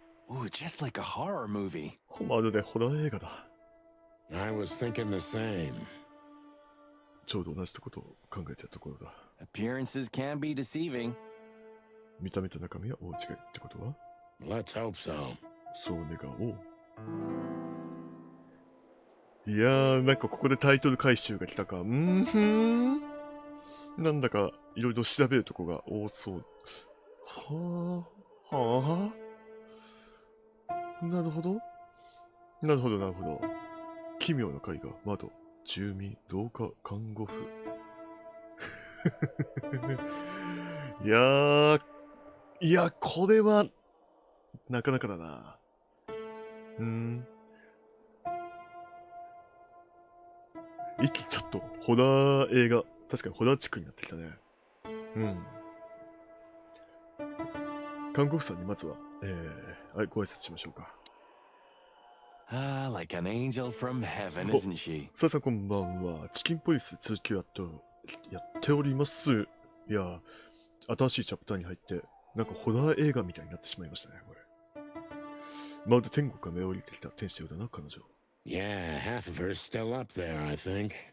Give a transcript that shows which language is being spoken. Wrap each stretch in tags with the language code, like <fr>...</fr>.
<en>Ooh, just like a horror movie.</en> <ja>まるでホラー映画だ。</ja> <en>I was thinking the same.</en> <ja>ちょうど同じことを考えてたところだ。</ja> <en>Appearances can be deceiving.</en> <ja>見た目と中身は大違いってことは</ja> <en>Let's hope so.</en> <ja>そう願おう。いやー、なんかここでタイトル回収が来たか。なんだかいろいろ調べるとこが多そう。はあ、はあ。なるほど。なるほど、なるほど。奇妙な絵画、窓、住民、廊下、看護婦。いや、これは、なかなかだな。一気にちょっと、ホラー映画、確かにホラーチックになってきたね。看護婦さんにまずは、はい、ご挨拶しましょうか。</ja> <en>Ah, like an angel from heaven, isn't she?</en> <ja>さあさんこんばんは。チキンポリス続きをやっております。いや、新しいチャプターに入って、なんかホラー映画みたいになってしまいましたね、これ。まるで天国が目を降りてきた天使のようだな、彼女。</ja> <en>Yeah, half of her's still up there, I think.</en>